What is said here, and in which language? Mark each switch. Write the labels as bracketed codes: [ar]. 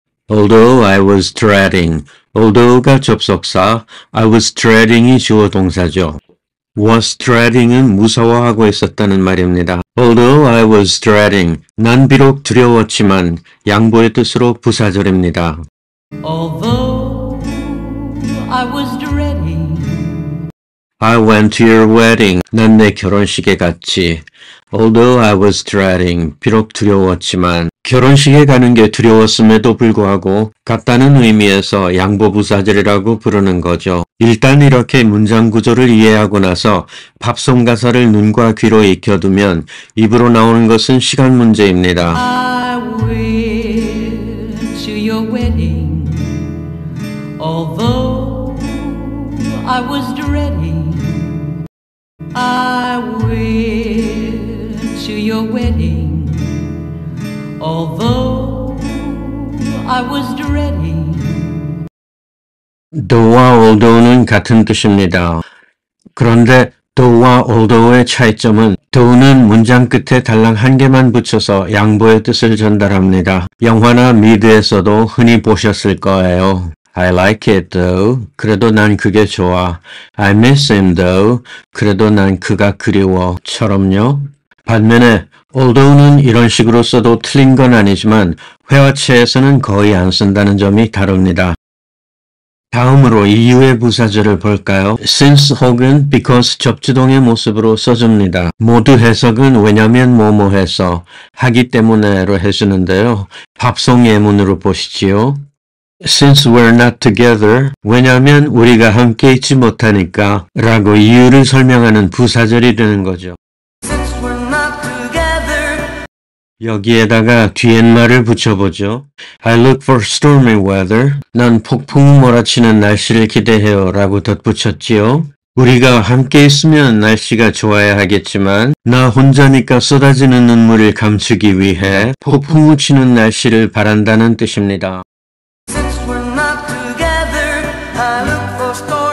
[en] Although I was dreading. [ko] Although가 접속사, [en] I was dreading [ko] 이 주어 동사죠. [en] was dreading [ko] 은 무서워하고 있었다는 말입니다. [en] Although I was dreading. [ko] 난 비록 두려웠지만 양보의 뜻으로 부사절입니다. [en] Although I was dreading. I went to your wedding. [ko] 난 내 결혼식에 갔지. [en] Although I was dreading. [ko] 비록 두려웠지만 결혼식에 가는 게 두려웠음에도 불구하고 갔다는 의미에서 양보부사절이라고 부르는 거죠. 일단 이렇게 문장 구조를 이해하고 나서 팝송 가사를 눈과 귀로 익혀두면 입으로 나오는 것은 시간 문제입니다. [en] I went to your wedding. Although I was dreading. I went to your wedding. Although I was dreading. [ko] though와 although는 같은 뜻입니다. 그런데 though와 although의 차이점은 though는 문장 끝에 달랑 한 개만 붙여서 양보의 뜻을 전달합니다. 영화나 미드에서도 흔히 보셨을 거예요. [en] I like it though. [ko] 그래도 난 그게 좋아. [en] I miss him though. [ko] 그래도 난 그가 그리워. 처럼요. 반면에 although는 이런 식으로 써도 틀린 건 아니지만 회화체에서는 거의 안 쓴다는 점이 다릅니다. 다음으로 이유의 부사절을 볼까요? since 혹은 because 접주동의 모습으로 써줍니다. 모두 해석은 왜냐면 뭐뭐 해서 하기 때문에로 해주는데요. 팝송 예문으로 보시지요. [en] Since we're not together, [ko] 왜냐면 우리가 함께 있지 못하니까 라고 이유를 설명하는 부사절이 되는 거죠. [en] Since we're not together. [ko] 여기에다가 뒤엔말을 붙여보죠. [en] I look for stormy weather. [ko] 난 폭풍 몰아치는 날씨를 기대해요 라고 덧붙였지요. 우리가 함께 있으면 날씨가 좋아야 하겠지만 나 혼자니까 쏟아지는 눈물을 감추기 위해 폭풍우 치는 날씨를 바란다는 뜻입니다. [en] Since we're not together, I look for